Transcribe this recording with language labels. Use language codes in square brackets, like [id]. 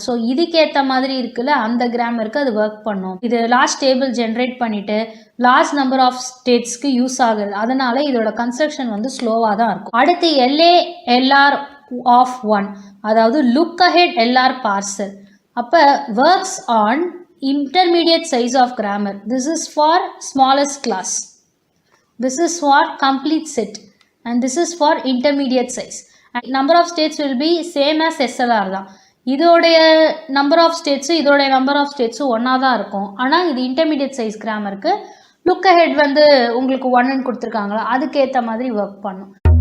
[ta] So இதுக்கேற்ற மாதிரி இருக்குல்ல, அந்த கிராமருக்கு அது ஒர்க் பண்ணும். இது லார்ஜ் டேபிள் ஜென்ரேட் பண்ணிவிட்டு லார்ஜ் நம்பர் ஆஃப் ஸ்டேட்ஸ்க்கு யூஸ் ஆகுது. அதனால இதோட கன்ஸ்ட்ரக்ஷன் வந்து ஸ்லோவாக தான் இருக்கும். அடுத்து LALR ஆஃப் 1, அதாவது லுக் அஹெட் LR பார்சர். [en] அப்போ works on intermediate size of grammar. This is for smallest class. This is for complete set. And this is for intermediate size. And number of states will be same as SLR தான். [ta] இதோடைய number of States இதோடைய number of ஸ்டேட்ஸும் ஒன்றா தான் இருக்கும். ஆனால் இது intermediate size கிராமருக்கு look ahead வந்து உங்களுக்கு 1ன்னு கொடுத்துருக்காங்களா, அதுக்கேற்ற மாதிரி ஒர்க் பண்ணும்.